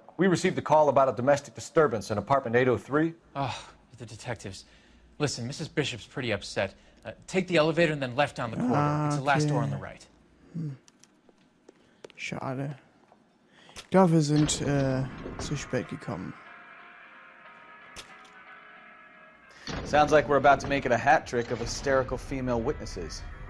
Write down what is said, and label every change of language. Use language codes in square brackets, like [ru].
[en] We received a call about a domestic disturbance in apartment 803. Oh, the detectives. Listen, Mrs. Bishop's pretty upset. Take the elevator and then left down the corridor. It's the last door on the right. [de] Schade. Ich glaube, wir sind zu spät gekommen. [en] Sounds like we're about to make it a hat trick of hysterical female witnesses.